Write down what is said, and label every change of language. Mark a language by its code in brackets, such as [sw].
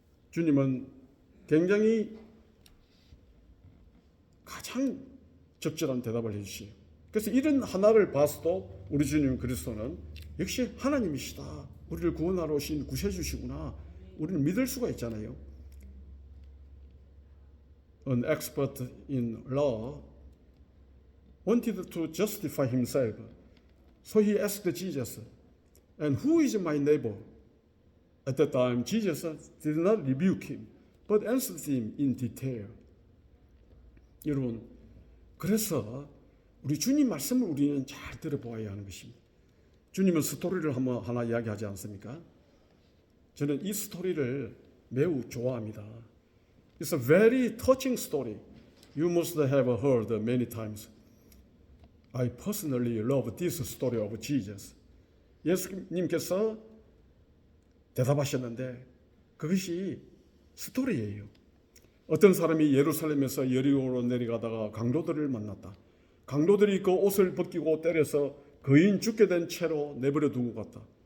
[ko] 주님은 굉장히 가장 적절한 대답을 해주시요. 그래서 이런 하나를 봐서도 우리 주님 그리스도는 역시 하나님이시다, 우리를 구원하러 오신 구세주시구나, 우리는 믿을 수가 있잖아요. [en] An expert in law wanted to justify himself, so he asked Jesus, "And who is my neighbor?" At that time, Jesus did not rebuke him, but answered him in detail. [ko] 여러분, 그래서 우리 주님 말씀을 우리는 잘 들어보아야 하는 것입니다. 주님은 스토리를 한번 하나 이야기하지 않습니까? 저는 이 스토리를 매우 좋아합니다. [en] It's a very touching story. You must have heard many times. I personally love this story of Jesus. [ko] 예수님께서 대답하셨는데 그것이 스토리예요. 어떤 사람이 예루살렘에서 여리고로 내려가다가 강도들을 만났다. 강도들이 그 옷을 벗기고 때려서 거인 죽게 된 채로 내버려 두고 갔다.